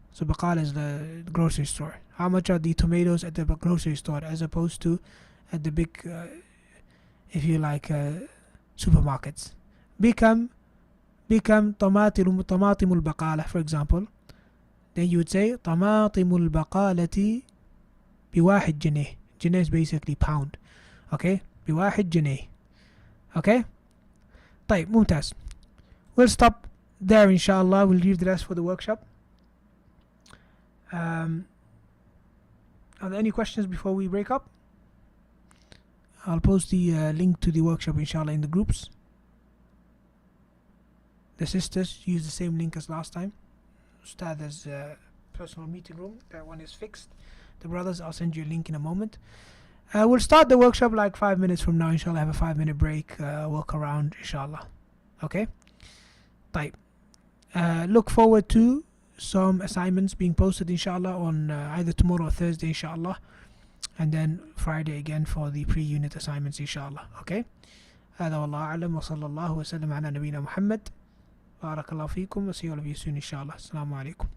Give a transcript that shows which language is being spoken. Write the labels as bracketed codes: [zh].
[en] So بقالة is the grocery store. How much are the tomatoes at the grocery store as opposed to at the big if you like supermarkets? [ar] بكم طماطم البقالة, [en] for example. Then you would say [ar] طماطم البقالة ب1 جنيه. [en] Jannah is basically pound. Okay, [ar] بواحد جنيه. [en] Okay. [ar] طيب ممتاز. [en] We'll stop there inshallah. We'll leave the rest for the workshop. Are there any questions before we break up? I'll post the link to the workshop inshallah in the groups. The sisters use the same link as last time. Ustad's personal meeting room, that one is fixed. The brothers, I'll send you a link in a moment. We'll start the workshop like 5 minutes from now inshallah. Have a 5-minute break, walk around inshallah. Okay. طيب. Look forward to some assignments being posted inshallah on either tomorrow or Thursday inshallah, and then Friday again for the pre-unit assignments inshallah. Okay. [ar] هذا والله أعلم وصلى الله وسلم على نبينا محمد. بارك الله فيكم. [en] We'll see all of you soon inshallah. Assalamu alaikum.